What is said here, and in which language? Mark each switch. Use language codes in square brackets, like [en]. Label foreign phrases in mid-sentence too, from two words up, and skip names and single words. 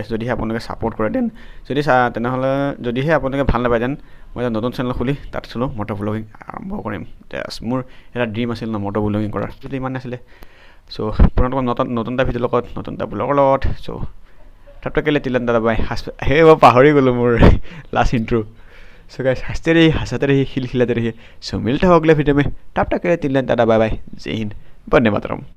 [as] যদিহে আপোনালোকে ছাপোৰ্ট কৰে দেন তেনেহ'লে যদিহে আপোনালোকে ভাল নাপায় দেন মই এটা নতুন চেনেল খুলি তাত চলোঁ [en] moto blogging [as] আৰম্ভ কৰিম। মোৰ এটা ড্ৰিম আছিল ন [en] moto blogging [as] কৰাৰ, সেইটো ইমান নাছিলে। চ' পুনৰ নতুন এটা ভিডিঅ'ৰ লগত নতুন এটা ব্লগৰ লগত। চ' তাতটো কেলে তিলন দাদা বাই সেই মই পাহৰি গ'লোঁ মোৰ [en] last intro. so guys [hi] হাসতে रहिए खिलखिलाते रहिए। सो मिलते हैं अगले वीडियो में, तब तक के लिए तिलन दादा बाय बाय, जय हिंद, वंदे मातरम।